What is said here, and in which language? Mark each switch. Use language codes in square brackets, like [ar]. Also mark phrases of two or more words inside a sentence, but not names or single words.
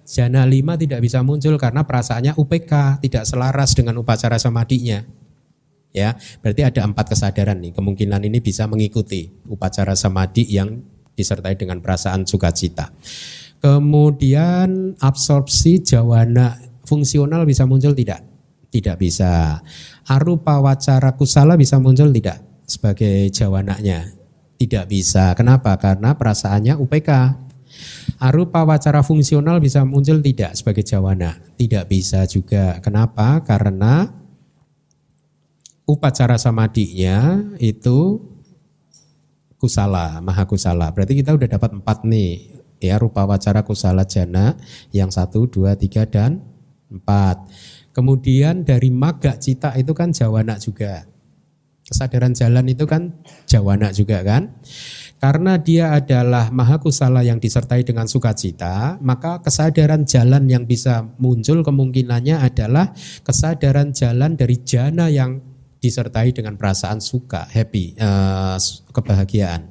[id] Jana 5 tidak bisa muncul karena perasaannya UPK, tidak selaras dengan [pi] upacara samadinya. [id] Ya, berarti ada 4 kesadaran nih. Kemungkinan ini bisa mengikuti [pi] upacara samadi [id] yang disertai dengan perasaan sukacita. Kemudian absorpsi jawana fungsional bisa muncul tidak? Tidak bisa. [pi] Arupa wacara kusala [id] bisa muncul tidak sebagai jawananya? Tidak bisa. Kenapa? Karena perasaannya UPK. [pi] Arupa wacara [id] fungsional bisa muncul tidak sebagai jawana? Tidak bisa juga. Kenapa? Karena [pi] upacara samadinya [id] itu kusala, [pi] maha kusala. [id] Berarti kita udah dapat 4 nih. Ya, [pi] rupa wacara kusala jana [id] yang 1, 2, 3 dan 4. Kemudian dari [pi] maga cita [id] itu kan jawana juga. Kesadaran jalan itu kan jawana juga kan. Karena dia adalah maha kusala yang disertai dengan sukacita, maka kesadaran jalan yang bisa muncul kemungkinannya adalah kesadaran jalan dari jana yang disertai dengan perasaan suka, happy, kebahagiaan.